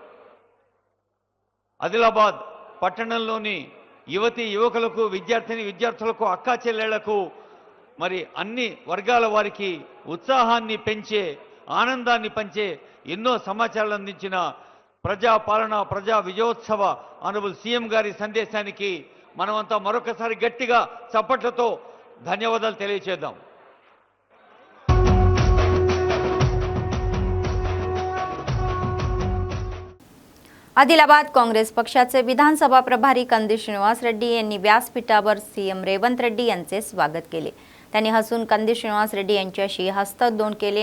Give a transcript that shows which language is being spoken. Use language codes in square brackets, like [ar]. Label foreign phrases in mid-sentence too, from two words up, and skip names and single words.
[te] ఆదిలాబాద్ పట్టణంలోని యువతి యువకులకు, విద్యార్థులకు, అక్కా చెల్లెళ్లకు, మరి అన్ని వర్గాల వారికి ఉత్సాహాన్ని పెంచే, ఆనందాన్ని పంచే ఎన్నో సమాచారాలు అందించిన ప్రజా పాలన, ప్రజా విజయోత్సవ [en] Honourable CM [te] గారి సందేశానికి మనమంతా మరొకసారి గట్టిగా చప్పట్లతో ధన్యవాదాలు తెలియజేద్దాం. [mr] आदिलाबाद काँग्रेस पक्षाचे विधानसभा प्रभारी कंदी श्रीनिवास रेड्डी यांनी व्यासपीठावर सीएम रेवंत रेड्डी यांचे स्वागत केले. त्यांनी हसून कंदी श्रीनिवास रेड्डी यांच्याशी हस्तदोन केले.